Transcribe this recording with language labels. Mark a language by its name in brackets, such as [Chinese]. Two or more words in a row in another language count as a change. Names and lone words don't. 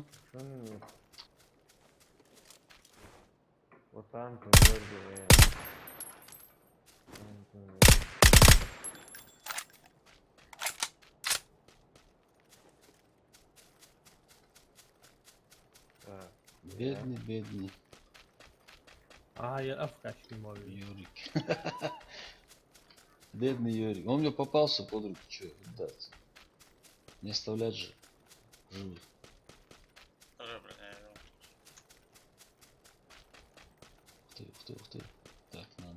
[Russian] Что нет? Вот там, вроде, Так, Бедный, бедный [Arabic] هاي الافكار شو مال [Russian] Юрик. Бедный Юрик. Он мне попался под руку, что, дать. Не оставлять же. Живых. Тоже, блин, я его. Ух ты, ух ты, ух ты. Так, надо.